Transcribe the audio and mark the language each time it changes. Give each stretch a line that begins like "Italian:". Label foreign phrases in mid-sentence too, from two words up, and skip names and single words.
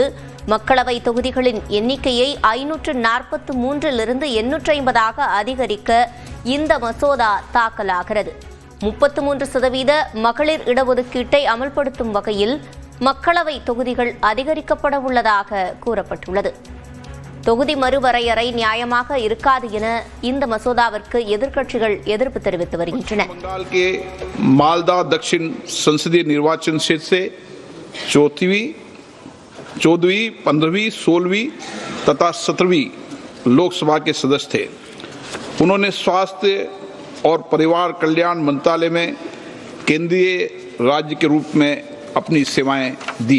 Tamil: மக்களவை தொகுதிகளின் எண்ணிக்கையை 543 850 அதிகரிக்க இந்த மசோதா தாக்கலாகிறது. 33% மகளிர் இடஒதுக்கீட்டை அமல்படுத்தும் வகையில் மக்களவை தொகுதிகள் அதிகரிக்கப்பட உள்ளதாக கூறப்பட்டுள்ளது. தொகுதி மறுவரையறை நியாயமாக இருக்காது என இந்த மசோதாவிற்கு எதிர்க்கட்சிகள் எதிர்ப்பு தெரிவித்து வருகின்றன.
Hindi: बंगाल के मालदा दक्षिण संसदीय निर्वाचन क्षेत्र से 14वीं, 15वीं, 16वीं तथा 17वीं लोकसभा के सदस्य थे। उन्होंने स्वास्थ्य और परिवार कल्याण मंत्रालय में केंद्रीय राज्य के रूप में अपनी सेवाएं दी।